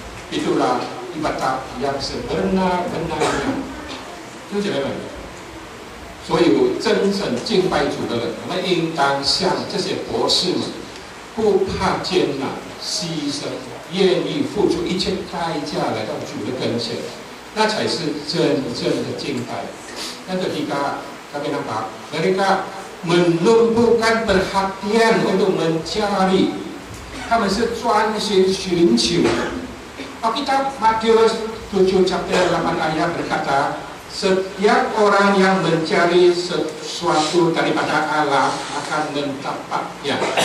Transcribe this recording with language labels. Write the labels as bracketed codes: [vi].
[ms] Itulah ibadat yang sebenar-benarnya. [zh] 弟兄姐妹们，所有真正敬拜主的人，我们应当像这些博士们，不怕艰难、牺牲，愿意付出一切代价来到主的跟前，那才是真正的敬拜。 [ms] Yang ketiga, kami nampak mereka menumpukan perhatian untuk mencari, [zh] 他们是专心寻求。 [ms] Alkitab Matius 7 chapter 8 ayat berkata, setiap orang yang mencari sesuatu daripada Allah akan mendapatnya.